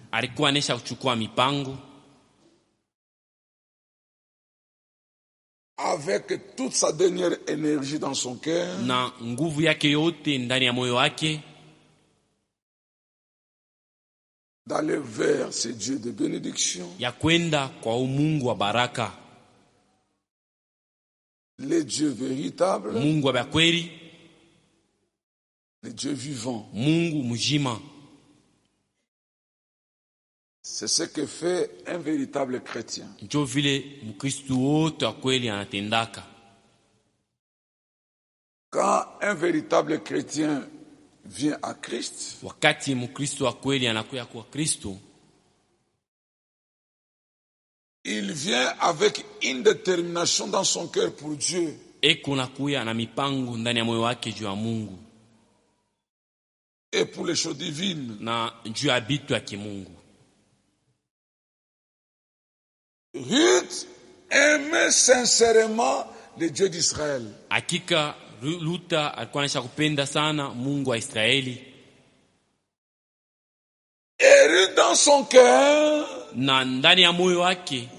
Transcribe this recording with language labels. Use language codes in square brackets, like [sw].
[sw] Alikuwa anesha kuchukua mipango. [fr] Avec toute sa dernière énergie dans son cœur. [sw] Na nguvu yake yote ndani ya moyo wake. [fr] D'aller vers ce Dieu de bénédiction. [sw] Ya kwenda kwa Mungu wa baraka. [fr] Le Dieu véritable. [sw] Mungu wa kweli. [fr] Le Dieu vivant. [sw] Mungu mjima. [fr] C'est ce que fait un véritable chrétien. [sw] Njo vile mukristu wote akweli anatendaka. [fr] Quand un véritable chrétien vient à Christ, [sw] wakati mukristu akweli anakuya kwa Kristo, [fr] il vient avec une détermination dans son cœur pour Dieu. [sw] Eko nakuya na mipango ndani ya moyo wake juu ya Mungu. [fr] Et pour les choses divines. [sw] Na juu ya bitu ya kimungu. [fr] Ruth aimait sincèrement le Dieu d'Israël. [sw] Akika Luta alikuwa anashakupenda sana Mungu wa Israeli. [fr] Et dans son cœur. [sw] Na ndani ya moyo wake.